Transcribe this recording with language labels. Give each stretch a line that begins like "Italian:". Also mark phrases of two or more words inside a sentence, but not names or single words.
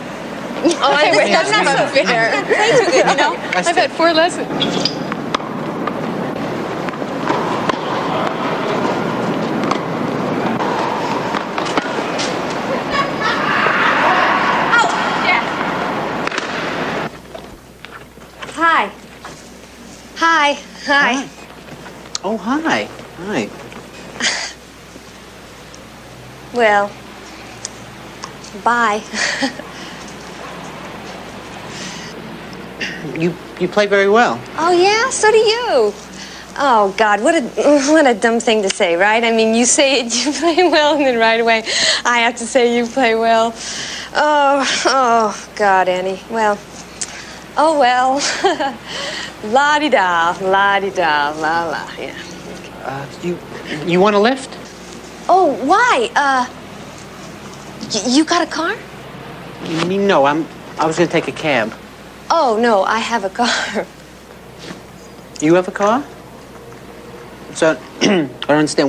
English: Oh, that's not so fair. I play too good, you know. I've had 4 lessons. Oh, yeah. Hi. Hi. Hi. Oh, hi. Hi. Well, bye. You play very well. Oh, yeah? So do you. Oh, God, what a dumb thing to say, right? I mean, you say it, you play well, and then right away I have to say you play well. Oh, God, Annie. Well, oh, well. La-di-da, la-di-da, la-la, yeah. You want a lift? Oh, why? You got a car? No, I was going to take a cab. Oh, no, I have a car. You have a car? So, I don't understand.